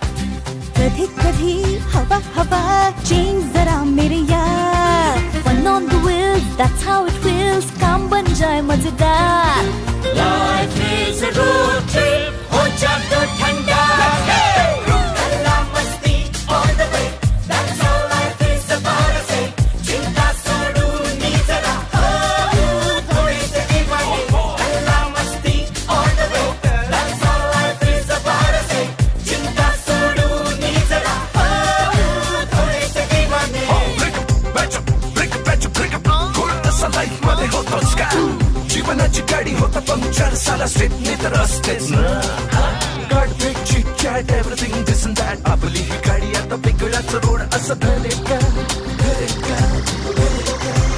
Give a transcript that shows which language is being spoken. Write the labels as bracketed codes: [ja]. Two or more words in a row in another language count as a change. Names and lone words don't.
[mr] कधी कधी [hi] हवा हवा चेंज जरा मेरे यार, [en] fun on the wheels, that's how it feels, [hi] काम बन जाए मजेदार। [en] Life is a road trip, [hi] हो जा तो ठंडा, गल्ला मस्ती [en] all the way, that's all life is about to say। [mr] चिंता सोडून नी जरा, [hi] थोड़े से दीवाने, गल्ला मस्ती [en] all the way, that's all life is about to say। [mr] चिंता सोडून नी जरा, [hi] थोड़े से दीवाने। [mr] थोडंसं लाईफ मध्ये होतोच का, जीवनाची गाडी होता पंक्चर, साला स्ट्रेटने तर असतेच ना। गाड [en] break chit chat everything this and that, [mr] आपली ही गाडी आता वेगळाच रोड असं धरेल का, धरेल का, धरेल का।